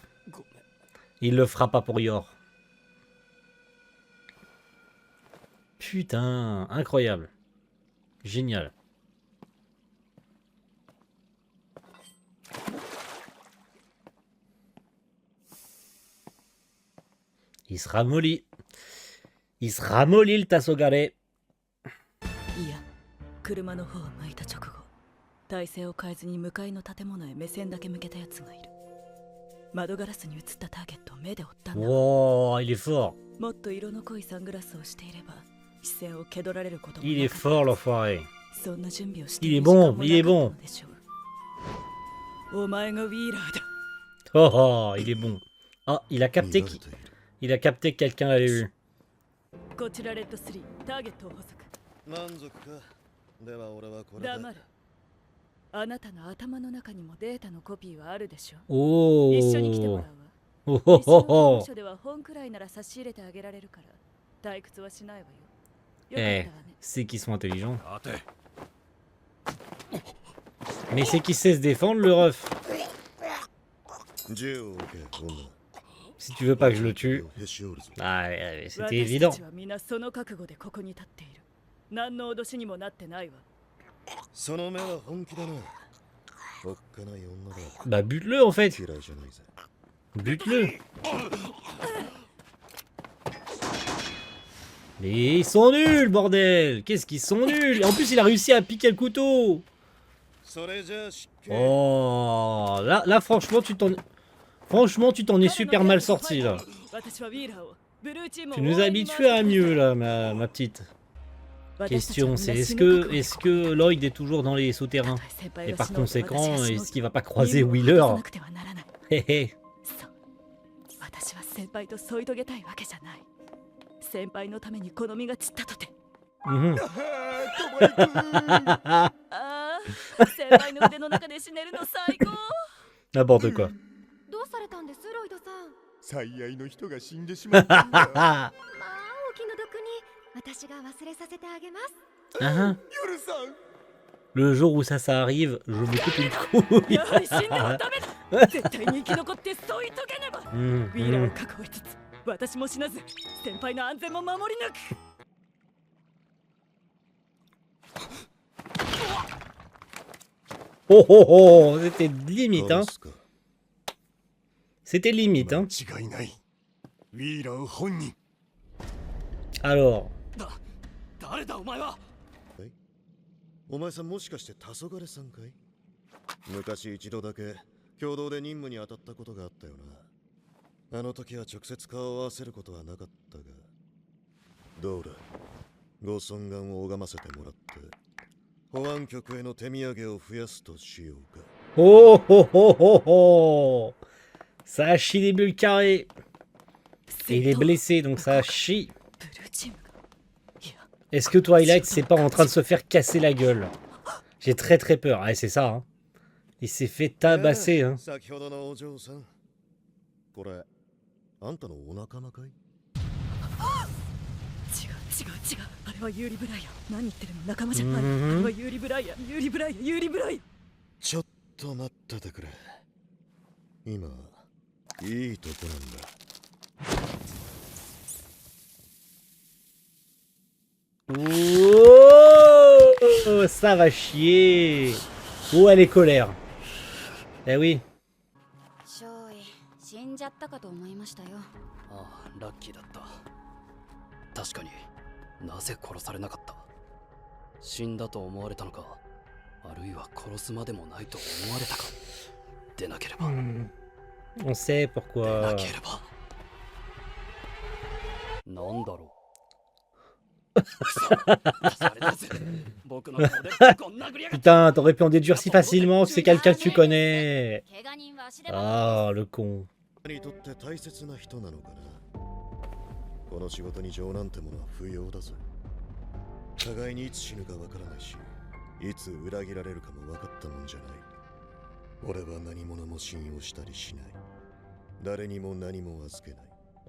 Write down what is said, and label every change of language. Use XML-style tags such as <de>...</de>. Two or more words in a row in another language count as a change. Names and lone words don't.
<fr>Il le fera pas pour Yor. Putain, incroyable. Génial. Il se ramollit. Il se ramollit le Tassogare.</fr> <ja>いや、車の方を向いた直後、体勢を変えずに向かいの建物へ目線だけ向けたやつがいる。窓ガラスに映ったターゲットを目で追ったんだ。</ja> <fr>Wow, il est fort.</fr> <ja>もっと色の濃いサングラスをしていれば、視線を蹴取られることも</ja> <fr>Il</fr> <ja>な</ja> <fr>est</fr> <ja>かった。</ja> <fr>fort, l'enfoiré.</fr> <ja>そんな準備をして</ja> <fr>Il</fr> <ja>い</ja> <fr>est</fr> <ja>る時間</ja> <fr>bon,</fr> <ja>も</ja> <fr>il est</fr> <ja>なか</ja> <fr>bon.</fr> <ja>ったのでしょう。お前がウィーラーだ。</ja> <fr>Oh, oh, il est bon. Ah, il a</fr> <ja>見</ja> <fr>capté</fr> <ja>られ</ja> <fr>qui...</fr> <ja>ている</ja> <fr>Il a capté que quelqu'un l'avait vu.</fr> <ja>こちらレッド3、ターゲットを捕捉。満足か。では俺はこれで黙れ。あなたの頭の中にもデータのコピーはあるでしょ。 Oh. 一緒に来てもらうわ。 Oh, 一 oh, 緒の oh, 刑務 oh. 所では本くらいなら差し入れてあげられるから退屈はしないわよ。よかったわ Eh, ね。</ja> <fr>c'est qu'ils sont intelligents.</fr> <ja>待て</ja> <fr>Mais c'est qu'il sait se défendre, le ref.</fr> <ja>銃を置け女</ja> <fr>Si tu veux pas que je le tue...</fr> <ja>へし折るぞ</ja> <fr>Ah, ouais, c'était</fr> <ja>私</ja> <fr>évident.</fr> <ja>たちは皆その覚悟でここに立っている。何の脅しにもなってないわ。その目は本気だなおっかない女だ</ja> <fr>Bah, bute-le, en fait.</fr> <ja>嫌いじゃないぜ</ja> <fr>Bute-le. Mais ils sont nuls, bordel. Qu'est-ce qu'ils sont nuls. Et en plus, il a réussi à piquer le couteau.</fr> <ja>それじゃあ失敬</ja> <fr>Oh, là, franchement, tu t'en... Franchement, tu t'en es super mal sorti, là.</fr> <ja>私はウィーラーをブルーチームを</ja> <fr>Tu nous as habitués à mieux, là, ma petite. Question, c'est est-ce que Lloyd est toujours dans les souterrains? Et par conséquent, est-ce qu'il va pas croiser Wheeler? Hé hé.</fr> <ja>私は先輩と添い遂げたいわけじゃない。先輩のために好みが散ったとて。 Mhm. ああ、先輩の腕の中で死ねるの最高。</ja> <fr>N'importe quoi.</fr> <ja>どうされたんですロイドさん。最愛の人が死んでしまったんだまあお気の毒に私が忘れさせてあげます。 Ah, 夜さん</ja> <fr>le jour où ça arrive, je me coupe une couille.</fr> <ja>やはり死んではダメだ。絶対に生き残って添い遂げねば。 Mhm, ウィーラーを mhm. 確保しつつ、私も死なず、先輩の安全も守り抜く。</ja> <fr>Oh oh oh, c'était limite, hein.</fr> <ja>殺すか</ja> <fr>C'était limite, hein.</fr> <ja>間違いないウィーラー本人</ja> <fr>Alors,</fr> <ja>誰だお前は。お前さんもしかして黄昏さんかい昔一度だけ共同で任務に当たったことがあったよなあの時は直接顔を合わせることはなかったがどうだご尊願を拝ませてもらって保安局への手土産を増やすとしようか</ja> <fr>oh oh oh oh oh, ça chie des bulles carrées. Et il est blessé, donc ça chie.</fr> <ja>ブルーチームが。いや、</ja> <fr>Est-ce que Twilight c'est pas en train de se faire casser la gueule? J'ai très très peur. Ah, c'est ça, hein. Il s'est fait tabasser, hein.</fr> <ja>先ほどのお嬢さんこれあんたのお仲間かい違う。あれはユーリブライア。何言ってるの、仲間じゃない。あれはユーリブライア。ユーリブライア。ちょっと待っててくれ今いいとこなんだ</ja> <fr>Oh, ça va chier. Oh, elle est colère. Eh oui.</fr> <ja>少尉、死んじゃったかと思いましたよ。ああ、ラッキーだった。確かになぜ殺されなかった。死んだと思われたのか、あるいは殺すまでもないと思われたか。でなければ、</ja> <fr>On sait</fr> <ja>で</ja> <fr>pourquoi.</fr> <ja>なければなんだろう。それだぜ。僕の顔でこんな殴りやがって。</ja> <fr>Putain, t'aurais pu en déduire si facilement que c'est quelqu'un que tu connais.</fr> <ja>怪我人は足でも</ja> <fr>Ah, le con.</fr> <ja>にとって大切な人なのかなこの仕事に情なんてものは不要だぞ互いにいつ死ぬかわからないしいつ裏切られるかも分かったもんじゃない俺は何者も信用したりしない誰にも何も預けない</ja>